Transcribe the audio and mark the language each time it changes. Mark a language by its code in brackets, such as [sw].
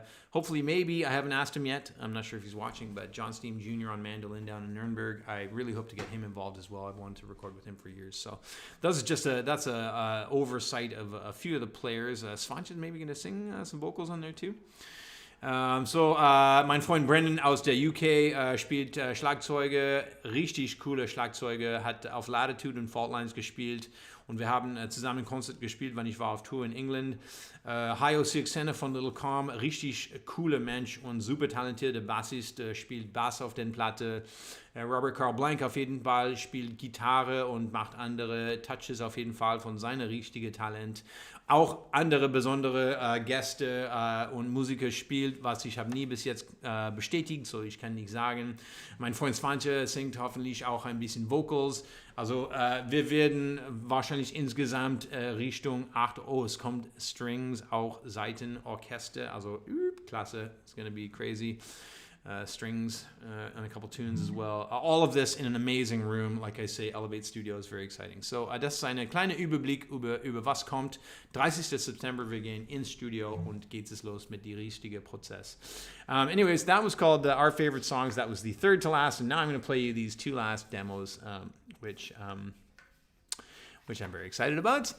[en] Hopefully, maybe, I haven't asked him yet. I'm not sure if he's watching, but John Steam Jr. on mandolin down in Nuremberg. I really hope to get him involved as well. I've wanted to record with him for years. So that's a oversight of a few of the players. Svanch is maybe going to sing some vocals on there too. [de] Mein Freund Brendan aus der UK spielt Schlagzeuge, richtig coole Schlagzeuge, hat auf Latitude und Fault Lines gespielt und wir haben zusammen ein Konzert gespielt, wenn ich war auf Tour in England. Hayo Sirksena von Little Calm, richtig cooler Mensch und super talentierter Bassist, spielt Bass auf den Platte. Robert Carl Blank auf jeden Fall spielt Gitarre und macht andere Touches auf jeden Fall von seinem richtigen Talent. Auch andere besondere Gäste und Musiker spielt, was ich habe nie bis jetzt bestätigt, so ich kann nicht sagen. Mein Freund Svante singt hoffentlich auch ein bisschen Vocals. Also wir werden wahrscheinlich insgesamt Richtung 8, es kommt Strings, auch Saiten, Orchester, also klasse, [en] it's gonna be crazy. Strings and a couple tunes as well. All of this in an amazing room. Like I say, Elevate Studio is very exciting. [de] So das ist eine kleine Überblick über was kommt. 30. September, wir gehen ins Studio und geht es los mit dem richtigen Prozess. [en] Anyways, that was called Our Favorite Songs. That was the third to last, and now I'm going to play you these two last demos, which I'm very excited about.